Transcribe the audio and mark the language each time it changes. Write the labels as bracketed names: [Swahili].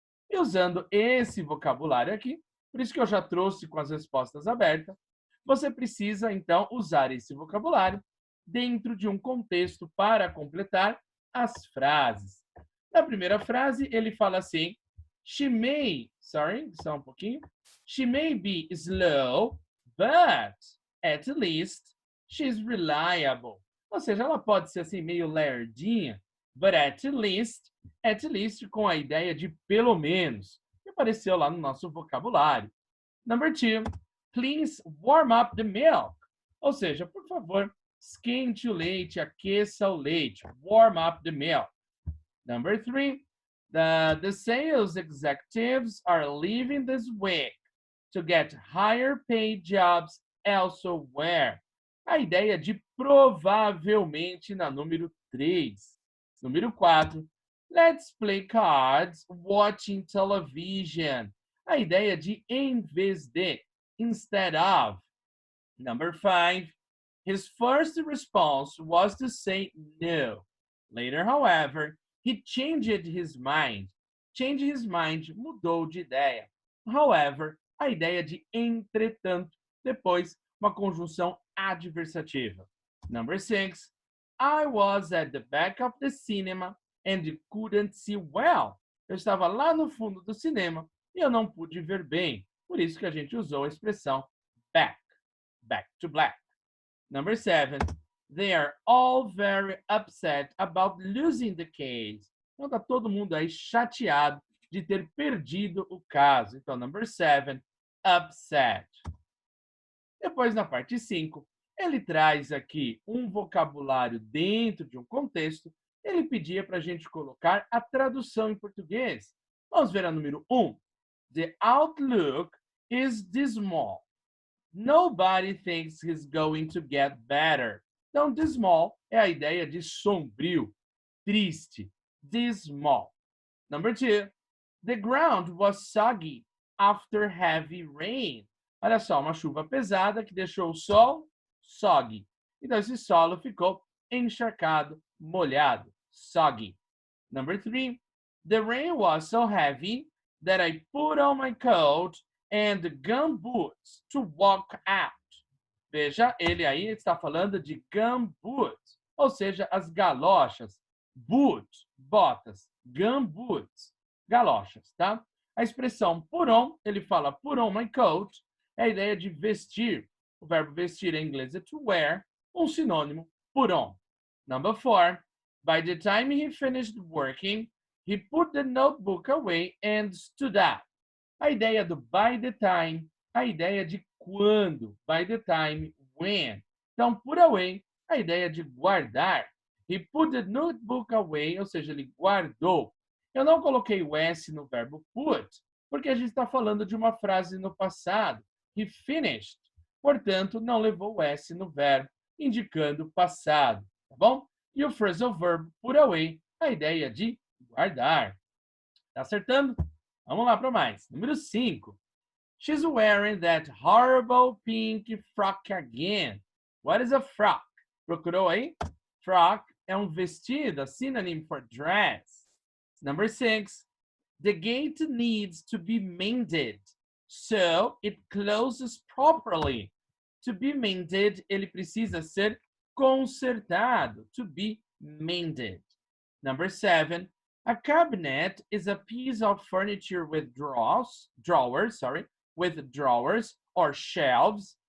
[Portuguese] E usando esse vocabulário aqui, por isso que eu já trouxe com as respostas abertas, você precisa, então, usar esse vocabulário dentro de um contexto para completar as frases. Na primeira frase, ele fala assim, só um pouquinho. [English] She may be slow, but at least she's reliable. [Portuguese] Ou seja, ela pode ser assim meio lerdinha, [English] but at least [Portuguese] com a ideia de pelo menos, que apareceu lá no nosso vocabulário. [English] Number 2, please warm up the milk. [Portuguese] Ou seja, por favor, esquente o leite, aqueça o leite. [English] Warm up the milk. Number 3, the sales executives are leaving this week to get higher paid jobs elsewhere. [Portuguese] A ideia de provavelmente na número 3. Número 4, [English] let's play cards watching television. [Portuguese] A ideia de em vez de, [English] instead of. Number 5, his first response was to say no. Later, however, he changed his mind. Change his mind, [Portuguese] mudou de ideia. [English] However, [Portuguese] a ideia de entretanto, depois uma conjunção adversativa. [English] Number 6, I was at the back of the cinema and couldn't see well. [Portuguese] Eu estava lá no fundo do cinema e eu não pude ver bem. Por isso que a gente usou a expressão [English] back to black. Number 7, they are all very upset about losing the case. [Portuguese] Então, está todo mundo aí chateado de ter perdido o caso. Então, [English] number 7, upset. [Portuguese] Depois, na parte 5, ele traz aqui um vocabulário dentro de um contexto. Ele pedia para a gente colocar a tradução em português. Vamos ver a número 1. [English] The outlook is dismal. Nobody thinks he's going to get better. [Portuguese] Então, dismal é a ideia de sombrio, triste. [English] Dismal. Number 2, the ground was soggy after heavy rain. [Portuguese] Olha só, uma chuva pesada que deixou o solo soggy. Então, esse solo ficou encharcado, molhado, soggy. [English] Number 3, the rain was so heavy that I put on my coat and gumboots to walk out. [Portuguese] Veja, ele aí está falando de gumboots, ou seja, as galochas. Boot, botas. Gumboots, galochas, tá? A expressão put on, ele fala [English] put on my coat, [Portuguese] é a ideia de vestir. O verbo vestir em inglês é [English] to wear, [Portuguese] um sinônimo, [English] put on. Number 4, by the time he finished working, he put the notebook away and stood up. [Portuguese] A ideia do [English] by the time, [Portuguese] a ideia de quando. [English] By the time, when. [Portuguese] Então, [English] put away, [Portuguese] a ideia de guardar. [English] He put the notebook away, [Portuguese] ou seja, ele guardou. Eu não coloquei o S no verbo put, porque a gente está falando de uma frase no passado. [English] He finished. [Portuguese] Portanto, não levou o S no verbo, indicando passado. Tá bom? E o phrasal verb put away, a ideia de guardar. Tá acertando? Vamos lá para mais. Número 5. [English] She's wearing that horrible pink frock again. What is a frock? Procurou aí? [Portuguese] Frock é um vestido, [English] a synonym for dress. Number 6. The gate needs to be mended, so it closes properly. To be mended, [Portuguese] ele precisa ser consertado. [English] To be mended. Number 7. A cabinet is a piece of furniture with drawers or shelves.